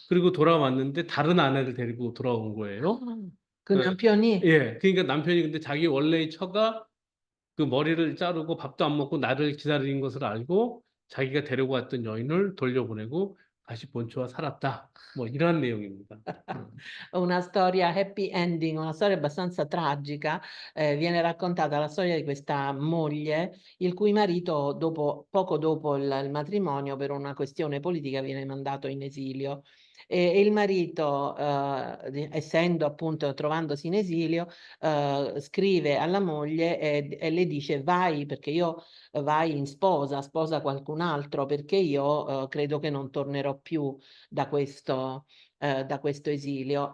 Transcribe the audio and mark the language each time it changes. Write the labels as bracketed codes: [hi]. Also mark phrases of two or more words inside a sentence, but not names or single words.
[ko] 그리고 돌아왔는데 다른 아내를 데리고 돌아온 거예요. 그 예, 남편이 그러니까 남편이 근데 자기 원래의 처가 그 머리를 자르고 밥도 안 먹고 나를 기다리는 것을 알고 자기가 데리고 왔던 여인을 돌려보내고 다시 본처와 살았다. 뭐 이런 내용입니다. [it] una storia [en] happy ending, [it] una storia abbastanza tragica. Viene raccontata la storia di questa moglie, il cui marito, poco dopo il matrimonio, per una questione politica, viene mandato in esilio. E il marito, essendo appunto, trovandosi in esilio, scrive alla moglie e le dice: vai, perché io vai in sposa qualcun altro, perché io credo che non tornerò più da questo esilio.